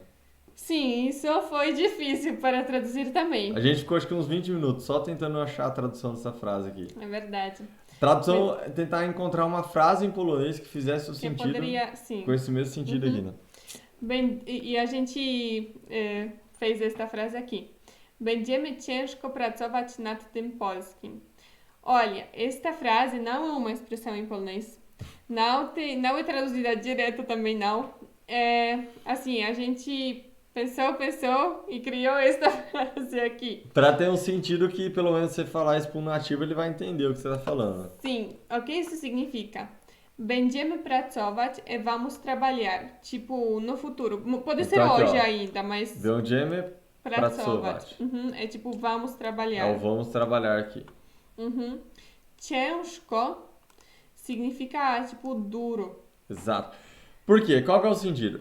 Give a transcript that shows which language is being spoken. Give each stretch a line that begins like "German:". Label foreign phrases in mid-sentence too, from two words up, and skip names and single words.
Portuguese: Sim, isso foi difícil para traduzir também. A gente ficou acho que uns 20 minutos só tentando achar a tradução dessa frase aqui. É verdade. Tradução é tentar encontrar uma frase em polonês que fizesse o Que sentido poderia, sim. com esse mesmo sentido aqui, né? Bem, e a gente fez esta frase aqui.
Polish: Będziemy ciężko pracować nad tym polskim.
Portuguese: Olha, esta frase não é uma expressão em polonês. Não é traduzida direto também não. Assim, a gente pensou e criou esta frase aqui. Pra ter um sentido que pelo menos você falar isso para um nativo, ele vai entender o que você tá falando. Sim, o que isso significa?
Polish: Będziemy pracować
Portuguese: e vamos trabalhar. Tipo, no futuro. Pode ser Então, aqui, hoje ó. ainda, mas
Polish: Będziemy pracować.
Portuguese: É tipo, vamos trabalhar. É o vamos trabalhar aqui. Ciężko significa, tipo, duro. Exato. Por quê? Qual que é o sentido?